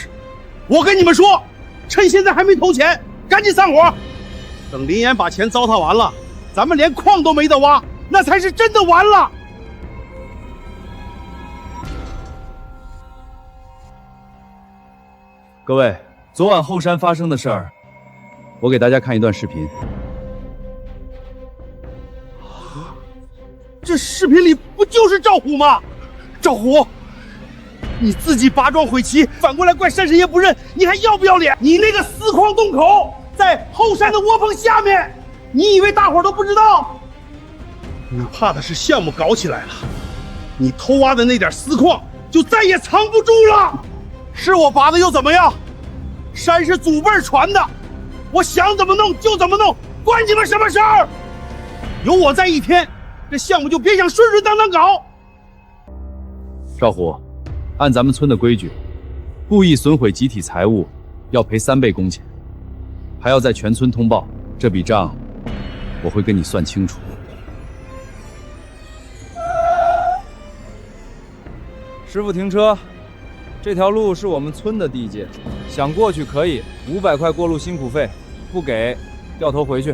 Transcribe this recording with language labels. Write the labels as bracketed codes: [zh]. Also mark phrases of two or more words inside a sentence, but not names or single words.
[zh] 我跟你們說，趁現在還沒投錢，趕緊散夥。等林岩把錢糟蹋完了，咱們連礦都沒得挖，那才是真的完了。各位，昨晚後山發生的事兒，我給大家看一段視頻。這視頻裡不就是趙虎嗎？趙虎，你自己拔莊毀旗，反過來怪山神爺不認，你還要不要臉？你那個私礦洞口在後山的窩棚下面，你以為大伙都不知道？你怕的是項目搞起來了，你偷挖的那點私礦就再也藏不住了。是我拔的又怎麼樣？山是祖輩傳的，我想怎麼弄就怎麼弄，關你們什麼事兒？有我在一天，這項目就別想順順當當搞。趙虎，按咱們村的規矩，故意損毀集體財物要賠3倍工錢，還要在全村通報。這筆賬我會跟你算清楚。師傅停車，這條路是我們村的地界，想過去可以，500塊過路辛苦費，不給掉頭回去。